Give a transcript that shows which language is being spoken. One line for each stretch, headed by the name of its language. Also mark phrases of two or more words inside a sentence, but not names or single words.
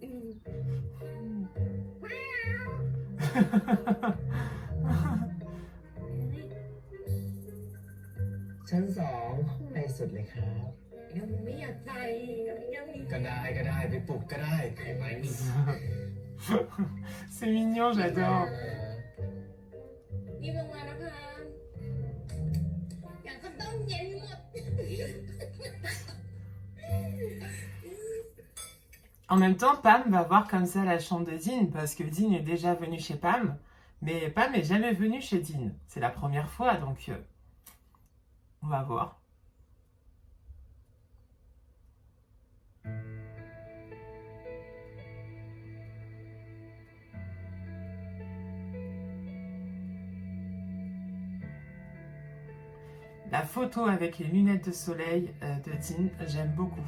Thai: ชั้น2ห้องในสุดเลยครับ ยังไม่อยากไปยังมี ก็ได้ไปปลุกก็ได้ใครไหมนี่
French: C'est mignon, j'adore.
Thai: รีบลงมานะพามอยากก็ต้องเย็นหมด
French: En même temps, Pam va voir comme ça la chambre de Dean, parce que Dean est déjà venu chez Pam, mais Pam n'est jamais venu chez Dean. C'est la première fois, donc on va voir. La photo avec les lunettes de soleil de Dean, j'aime beaucoup.